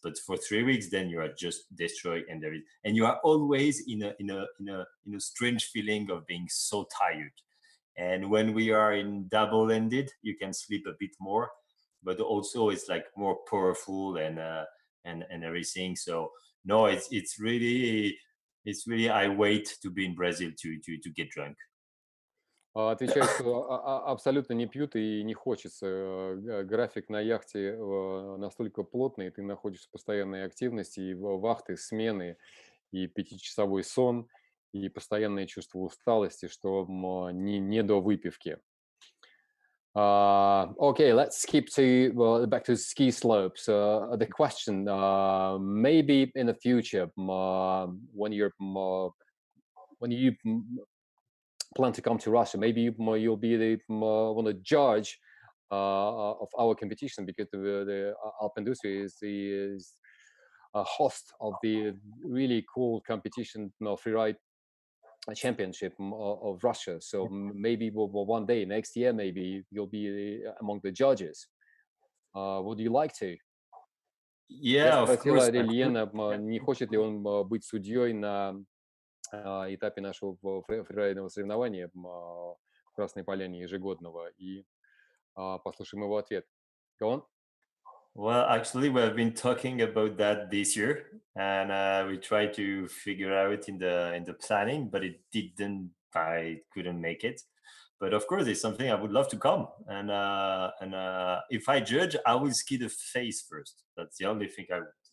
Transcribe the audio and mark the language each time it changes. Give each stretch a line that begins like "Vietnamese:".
English: But for 3 weeks, then you are just destroyed, and you are always in a strange feeling of being so tired. And when we are in double-ended, you can sleep a bit more, but also it's like more powerful and everything. So no, it's really it's really I wait to be in Brazil to get drunk.
Russian: Отвечает, что абсолютно не пьют и не хочется. График на яхте настолько плотный, ты находишься в постоянной активности, и вахты, смены, и 5-часовой сон, и постоянное чувство усталости, что не до выпивки.
English: Okay, let's skip to back to ski slopes. The question, maybe in the future, when you plan to come to Russia, maybe you'll be the one of the judge of our competition, because the Alpindustri is a host of the really cool competition, freeride championship of Russia. So maybe one day, next year, maybe you'll be among the judges. Would you like to? Yeah, of
Russian: спросила
English: course.
Russian: Орельена, не хочет ли он быть судьей на этапе нашего фрирайдового соревнования в Красной Поляне ежегодного. И послушаем его ответ.
English: Go on. Well, actually, we have been talking about that this year, and we tried to figure out in the planning, but it didn't. I couldn't make it. But of course, it's something I would love to come. And if I judge, I will ski the face first. That's the only thing I would.